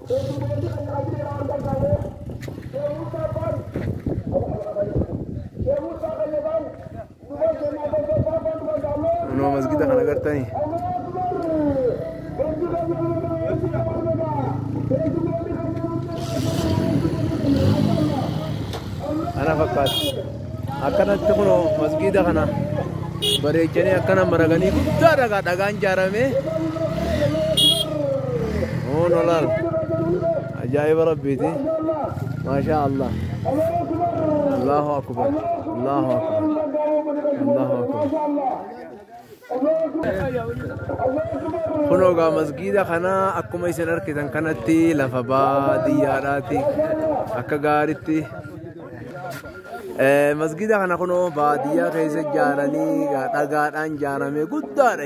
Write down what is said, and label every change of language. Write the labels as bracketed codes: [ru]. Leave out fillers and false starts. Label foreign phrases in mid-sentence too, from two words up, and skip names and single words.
[om] Kunoo masjida kana agartanii ana fakkaata. Akkanatti kunoo masjida kana bareechanii akkana maraganii guddaa dhagaan ijaaramee nolaal ajaa'iba rabbiiti [ar] ما شاء الله. الله أكبر الله أكبر الله أكبر. [om] Kunoo gaa masjida kana akkuma isin arkitan kanatti lafa baadiyyaadhaati akka gaaritti. Masjida kana kunoo baadiyyaa keessa ijaaranii dhagaadhaan ijaaramee guddaadha.